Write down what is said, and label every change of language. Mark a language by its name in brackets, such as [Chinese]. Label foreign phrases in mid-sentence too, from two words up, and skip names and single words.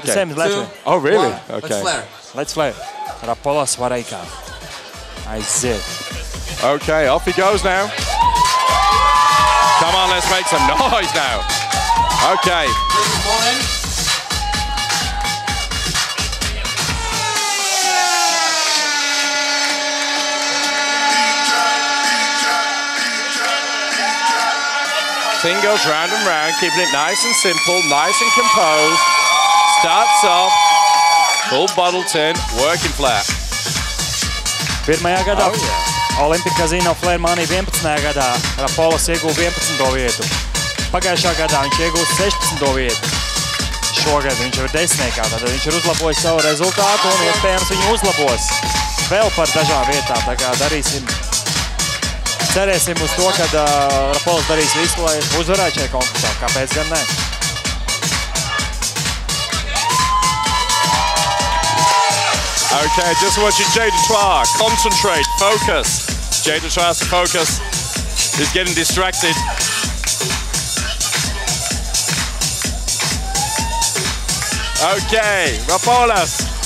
[English] Okay. Same, let's Oh, really? One. Okay. Let's flare. Let's play. [Latvian] Rapolas Vareika. Aiziet. [English] Okay, off he goes now. Come on, let's make some noise now. Okay. Thing goes round and round, keeping it nice and simple, nice and composed. Starts off, full bottle tin, working flat. [Latvian] Pirmajā gadā Olimpic Casino Flare Money 11. gadā Rapolas ieguva 11. vietu. Pagājušā gadā viņš ieguva 16. vietu. Šogad viņš ir 10. Tad viņš ir uzlabojis savu rezultātu un iespējams viņu uzlabos vēl par dažām vietām. Tā kā darīsim, cerēsim uz to, ka Rapolas darīs visu, lai uzvarētu šajā konkursā. Kāpēc gan ne? [English] Okay, just watching Jay Dutoit concentrate, focus. Jay Dutoit's focus is getting distracted. Okay, Rapolas.